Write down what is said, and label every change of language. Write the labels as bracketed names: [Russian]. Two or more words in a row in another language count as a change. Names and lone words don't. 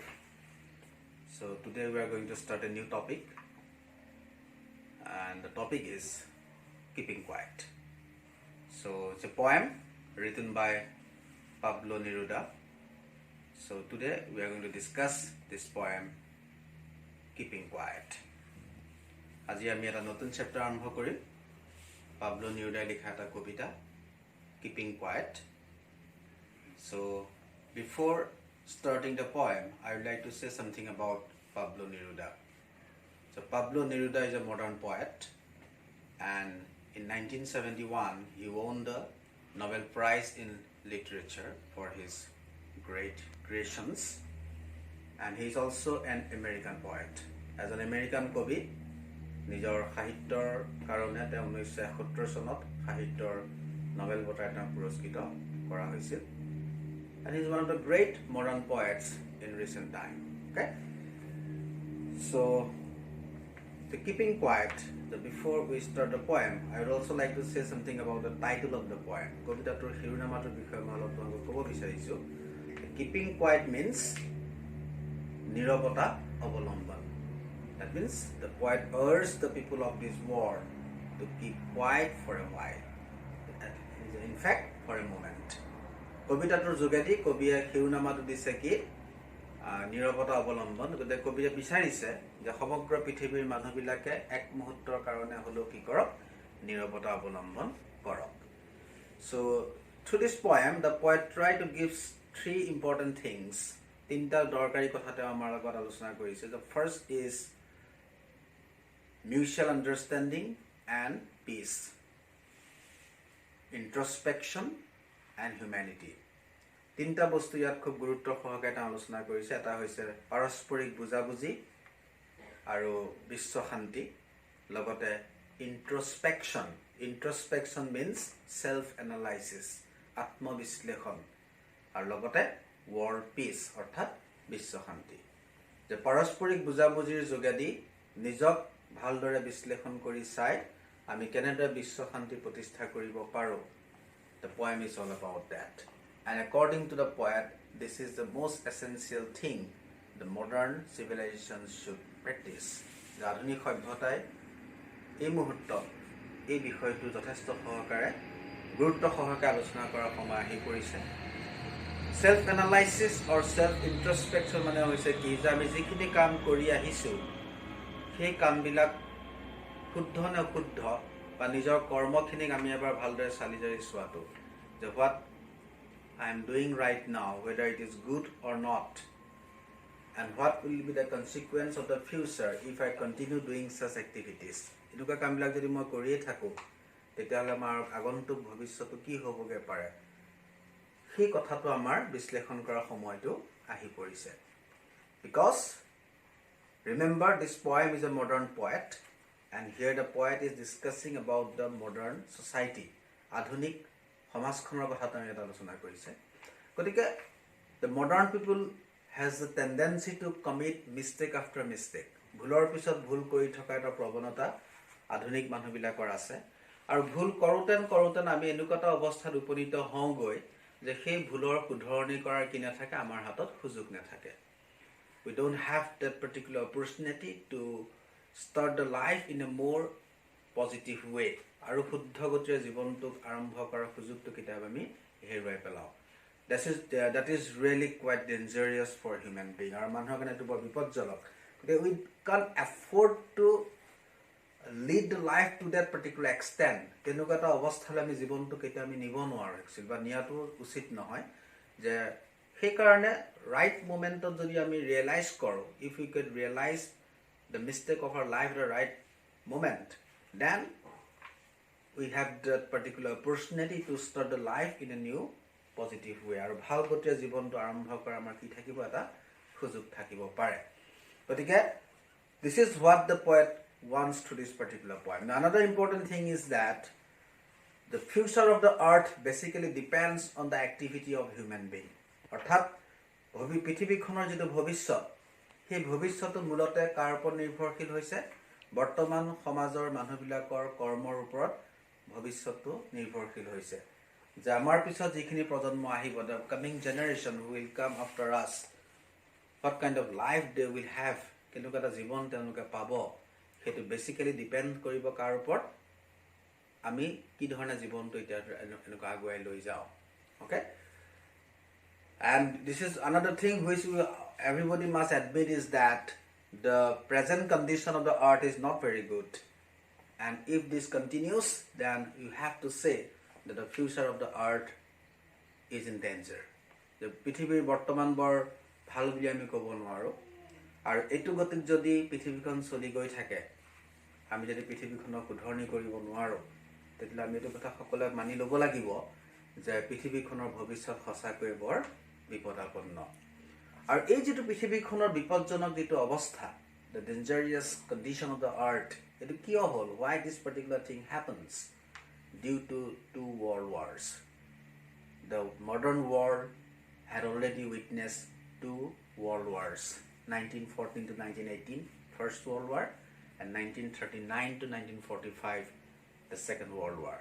[English] So today we are going to start a new topic, and the topic is Keeping Quiet. So it's a poem written by Pablo Neruda. So today we are going to discuss this poem Keeping Quiet. [Assamese] আজি আমি এটা নতুন চ্যাপ্টার আৰম্ভ কৰিম Pablo Neruda লিখা এটা কবিতা Keeping Quiet. [English] So before starting the poem, I would like to say something about Pablo Neruda. So Pablo Neruda is a modern poet, and in 1971 he won the Nobel Prize in Literature for his great creations, and he is also an American poet. As an American [Assamese] কবি নিজৰ সাহিত্যৰ কাৰণে তেওঁ 1971 চনত সাহিত্যৰ Nobel বঁটা এটা পুৰস্কৃত কৰা হৈছিল, [English] and he is one of the great modern poets in recent time. Okay, so the Keeping Quiet. Before we start the poem, I would also like to say something about the title of the poem. [Assamese] কবিতাটোৰ শিৰোনামাটোৰ বিষয়ে মই অলপ তোমাক ক'ব বিচাৰিছো. [English] Keeping Quiet means [Assamese] নীৰৱতা অৱলম্বন. [English] That means the poet urges the people of this world to keep quiet for a while. In fact, for a moment. [Assamese] কবিতাটোৰ যোগেদি কবিয়ে শিৰোনামাটো দিছে কি নীৰৱতা অৱলম্বন. গতিকে কবিয়ে বিচাৰিছে যে সমগ্ৰ পৃথিৱীৰ মানুহবিলাকে এক মুহূৰ্তৰ কাৰণে হলেও কি কৰক নীৰৱতা অৱলম্বন কৰক. [English] So through this poem the poet tried to give three important things. [Assamese] তিনিটা দৰকাৰী কথা তেওঁ আমাৰ লগত আলোচনা কৰিছে. [English] The first is mutual understanding and peace, introspection and humanity. [Assamese] তিনিটা বস্তু ইয়াত খুব গুৰুত্ব সহকাৰে তেওঁ আলোচনা কৰিছে. এটা হৈছে পাৰস্পৰিক বুজাবুজি আৰু বিশ্ব শান্তি, লগতে introspection. [English] Introspection means self analysis, [Assamese] আত্মবিশ্লেষণ, আৰু লগতে [English] world peace [Assamese] অৰ্থাৎ বিশ্ব শান্তি. যে পাৰস্পৰিক বুজাবুজিৰ যোগেদি নিজক ভালদৰে বিশ্লেষণ কৰি চাই আমি কেনেদৰে বিশ্ব শান্তি প্ৰতিষ্ঠা কৰিব পাৰো. [English] The poem is all about that. And according to the poet, this is the most essential thing the modern civilizations should practice. [Assamese] আধুনিক সভ্যতাই এই মুহূৰ্তত এই বিষয়টো যথেষ্ট সহকাৰে গুৰুত্ব সহকাৰে আলোচনা কৰাৰ সময় আহি পৰিছে. [English] Self analysis or self introspection [Assamese] মানে হৈছে কি যে আমি যিখিনি কাম কৰি আহিছো সেই কামবিলাক শুদ্ধ নে অশুদ্ধ বা নিজৰ কৰ্মখিনিক আমি এবাৰ ভালদৰে চালি জাৰি চোৱাটো যে [English] what I am doing right now, whether it is good or not, and what will be the consequence of the future if I continue doing such activities. [Assamese] এনেকুৱা কামবিলাক যদি মই কৰিয়ে থাকো তেতিয়াহ'লে আমাৰ আগন্তুক ভৱিষ্যতটো কি হ'বগে পাৰে সেই কথাটো আমাৰ বিশ্লেষণ কৰাৰ সময়টো আহি পৰিছে. [English] Because remember, this poem is a modern poet, and here the poet is discussing about the modern society. [Assamese] আধুনিক সমাজখনৰ কথা তেওঁ ইয়াত আলোচনা কৰিছে. [English] গতিকে the modern people has the tendency to commit mistake after mistake. [Assamese] ভুলৰ পিছত ভুল কৰি থকা এটা প্ৰৱণতা আধুনিক মানুহবিলাকৰ আছে, আৰু ভুল কৰোঁতেন আমি এনেকুৱা এটা অৱস্থাত উপনীত হওঁগৈ যে সেই ভুলৰ শুধৰণি কৰাৰ কি নাথাকে আমাৰ হাতত সুযোগ নাথাকে. [English] We don't have that particular opportunity to start the life in a more positive way. [Assamese] আৰু শুদ্ধ গতিৰে জীৱনটোক আৰম্ভ কৰাৰ সুযোগটো কেতিয়াবা আমি হেৰুৱাই পেলাওঁ. [English] That is really quite dangerous for human being. [Assamese] আৰু মানুহৰ কাৰণে এইটো বৰ বিপদজনক. [English] গতিকে we can't afford to lead the life to that particular extent. [Assamese] তেনেকুৱা এটা অৱস্থালৈ আমি জীৱনটো কেতিয়া আমি নিব নোৱাৰো একচুৱেলি, বা নিয়াটো উচিত নহয়. যে সেইকাৰণে [English] right momentত [Assamese] যদি আমি ৰিয়েলাইজ কৰোঁ, [English] if we could realize the mistake of our life at the right moment, then we have that particular opportunity to start the life in a new positive way. [Assamese] আৰু ভাল গতিৰে জীৱনটো আৰম্ভ কৰা আমাৰ কি থাকিব এটা সুযোগ থাকিব পাৰে. [English] গতিকে this is what the poet wants to this particular poem. Now, another important thing is that the future of the earth basically depends on the activity of human being. [Assamese] অৰ্থাৎ পৃথিৱীখনৰ যিটো ভৱিষ্যত সেই ভৱিষ্যতটো মূলতে কাৰ ওপৰত নিৰ্ভৰশীল হৈছে বৰ্তমান সমাজৰ মানুহবিলাকৰ কৰ্মৰ ওপৰত ভৱিষ্যতটো নিৰ্ভৰশীল হৈছে. যে আমাৰ পিছত যিখিনি প্ৰজন্ম আহিব, [English] the coming generation who will come after us, what kind of life they will have, [Assamese] কেনেকুৱা এটা জীৱন তেওঁলোকে পাব, সেইটো [English] basically depend [Assamese] কৰিব কাৰ ওপৰত, আমি কি ধৰণে জীৱনটো এতিয়া এনেকুৱা আগুৱাই লৈ যাওঁ. [English] Okay? And this is another thing which everybody must admit is that the present condition of the earth is not very good. And if this continues, then you have to say that the future of the earth is in danger. [Assamese] The পৃথিৱীৰ বৰ্তমান বৰ ভাল বুলি আমি ক'ব নোৱাৰোঁ. আৰু এইটো গতিত যদি পৃথিৱীখন চলি গৈ থাকে, আমি যদি পৃথিৱীখনক শুধৰণি কৰিব নোৱাৰোঁ, তেতিয়াহ'লে আমি এইটো কথা সকলোৱে মানি ল'ব লাগিব যে পৃথিৱীখনৰ ভৱিষ্যত সঁচাকৈয়ে বৰ বিপদাপন্ন. আৰু এই যিটো পৃথিৱীখনৰ বিপদজনক যিটো অৱস্থা, the dangerous condition of the earth, এইটো কিয় হ'ল? [English] Why this particular thing happens? Due to 2 world wars. The modern world had already witnessed 2 world wars, 1914 to 1918, First World War, and 1939 to 1945, the Second World War.